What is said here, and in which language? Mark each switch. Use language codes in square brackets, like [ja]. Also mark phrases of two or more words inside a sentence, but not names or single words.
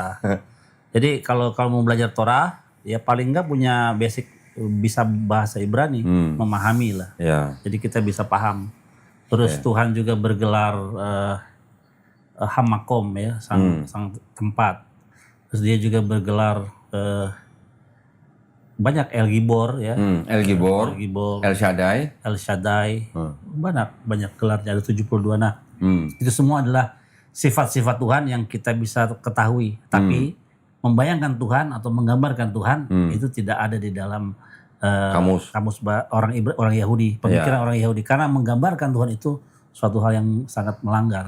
[id] Jadi kalau mau belajar Torah, ya paling enggak punya basic bisa bahasa Ibrani, memahami lah. Ya. Jadi kita bisa paham. Terus Tuhan juga bergelar Hamakom ya, sang tempat. Terus dia juga bergelar banyak El Gibor ya. El Gibor, El Shaddai. El Shaddai. Banyak gelarnya, ada 72. Nah, Hmm. itu semua adalah sifat-sifat Tuhan yang kita bisa ketahui. Tapi membayangkan Tuhan atau menggambarkan Tuhan itu tidak ada di dalam Kamus. orang Yahudi, pemikiran orang Yahudi. Karena menggambarkan Tuhan itu suatu hal yang sangat melanggar.